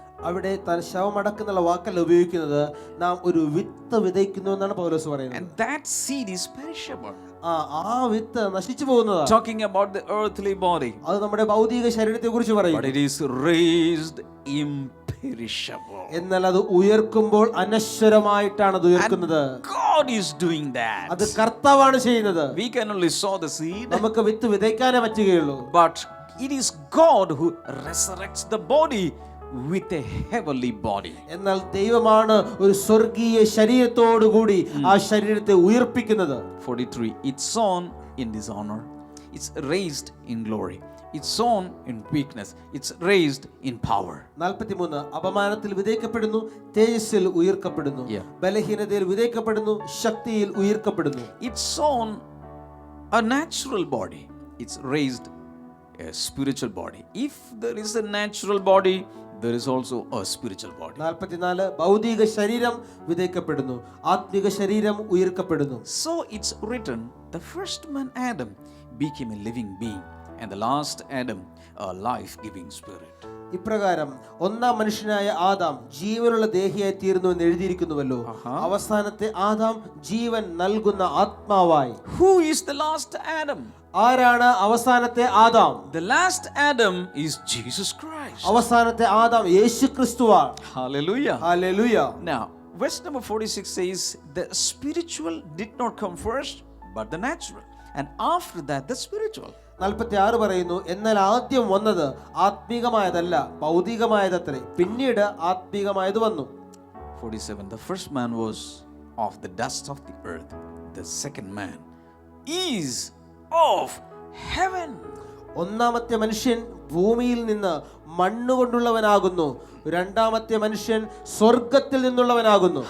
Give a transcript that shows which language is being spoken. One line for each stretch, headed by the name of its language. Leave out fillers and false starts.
Malayalam: അവിടെ താൻ ശവമടക്കുന്നുള്ള വാക്കല്ല ഉപയോഗിക്കുന്നത്, നാം ഒരു വിത്ത് വിതയ്ക്കുന്നു എന്നാണ് പൗലോസ് പറയുന്നത്.
English: And that seed is perishable.
Malayalam: ആ വിത്ത് നശിച്ചു പോകുന്നതാണ്.
English: Talking about the earthly body.
Malayalam: അത് നമ്മുടെ ഭൗതിക ശരീരത്തെക്കുറിച്ച് പറയുന്നു.
English: But it is raised imperishable.
Malayalam: എന്നാൽ അത് ഉയർക്കുമ്പോൾ അനശ്വരമായിട്ടാണ് അത് ഉയർക്കുന്നത്.
English: God is doing that.
Malayalam: അത് കർത്താവാണ് ചെയ്യുന്നത്.
English: We can only sow the seed.
Malayalam: നമുക്ക് വിത്ത് വിതയ്ക്കാനേ പറ്റുകയുള്ളൂ.
English: But it is God who resurrects the body with a heavenly body.
Malayalam: എന്നാൽ ദൈവമാണ് ഒരു സ്വർഗീയ ശരീരത്തോടു കൂടി ആ ശരീരത്തെ ഉയർപ്പിക്കുന്നത്.
English: 43. It's sown in dishonor, it's raised in glory. It's sown in weakness, it's raised in power. 43.
Malayalam: അപമാനത്തിൽ വിതയ്ക്കപ്പെടുന്നു, തേജസ്സിൽ ഉയർക്കപ്പെടുന്നു. ബലഹീനതയിൽ വിതയ്ക്കപ്പെടുന്നു, ശക്തിയിൽ ഉയർക്കപ്പെടുന്നു.
English: It's sown a natural body, it's raised a spiritual body. If there is a natural body, there is also a spiritual body. 44.
Malayalam: ഭൗതിക ശരീരം വിതയ്ക്കപ്പെടുന്നു, ആത്മിക ശരീരം ഉയർക്കപ്പെടുന്നു.
English: So it's written, the first man Adam became a living being, and the last Adam a life-giving spirit.
Malayalam: ഇപ്രകാരം ഒന്നാം മനുഷ്യനായ Adam ജീവനുള്ള ദേഹിയായി തീർന്നു എന്ന് എഴുതിയിരിക്കുന്നുവല്ലോ. അവസാനത്തെ ആദാം ജീവൻ നൽകുന്ന ആത്മാവായി.
English: Who is the last Adam?
Malayalam: ആരാണ് അവസാനത്തെ Adam?
English: The last Adam is Jesus Christ.
Malayalam: അവസാനത്തെ Adam യേശുക്രിസ്തുവാണ്.
English: Hallelujah.
Malayalam: Hallelujah.
English: Now, verse number 46 says, the spiritual did not come first, but the natural, and after that the spiritual.
Malayalam: 46 പറയുന്നു, എന്നാൽ ആദ്യം വന്നത് ആത്മീകമായതല്ല ഭൗതികമായതത്രേ, പിന്നീട് ആത്മീകമായത് വന്നു.
English: 47. The first man was of the dust of the earth, the second man is of heaven.
Malayalam: ഒന്നാമത്തെ മനുഷ്യൻ ഭൂമിയിൽ നിന്ന് മണ്ണുകൊണ്ടുള്ളവനാകുന്നു, രണ്ടാമത്തെ മനുഷ്യൻ സ്വർഗത്തിൽ നിന്നുള്ളവനാകുന്നു.